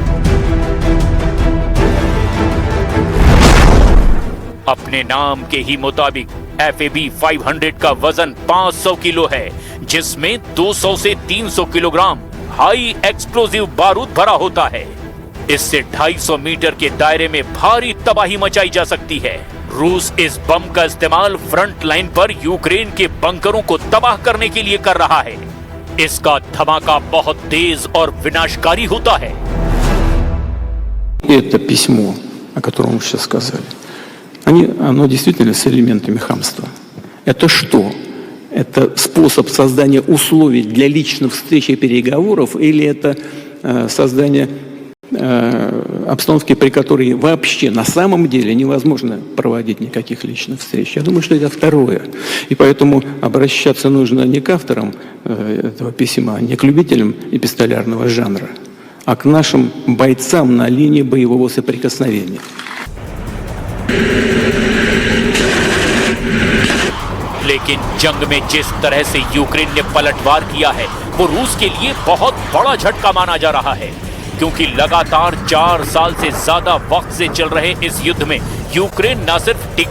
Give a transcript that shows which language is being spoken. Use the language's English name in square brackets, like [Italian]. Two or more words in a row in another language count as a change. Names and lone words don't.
[Hindi] अपने नाम के ही मुताबिक FAB-500 का वजन 500 किलो है, जिसमें 200 से 300 किलोग्राम [English] high explosive [Hindi] बारूद भरा होता है। इससे 250 मीटर के दायरे में भारी तबाही मचाई जा सकती है। रूस इस बम का इस्तेमाल फ्रंट लाइन पर यूक्रेन के बंकरों को तबाह करने के लिए कर रहा है। इसका धमाका बहुत तेज और विनाशकारी होता है। [Russian] Это письмо, о котором вы сейчас сказали, оно действительно с элементами хамства. Это что? Это способ создания условий для личных встреч и переговоров, или это создание обстановки, при которой вообще на самом деле невозможно проводить никаких личных встреч? Я думаю, что это второе. И поэтому обращаться нужно не к авторам этого письма, не к любителям эпистолярного жанра, а к нашим бойцам на линии боевого соприкосновения. [Hindi] लेकिन जंग में जिस तरह से यूक्रेन ने पलटवार किया है, वो रूस के लिए बहुत बड़ा झटका माना जा रहा है, क्योंकि लगातार 4 साल से ज्यादा वक्त से चल रहे इस युद्ध में यूक्रेन न सिर्फ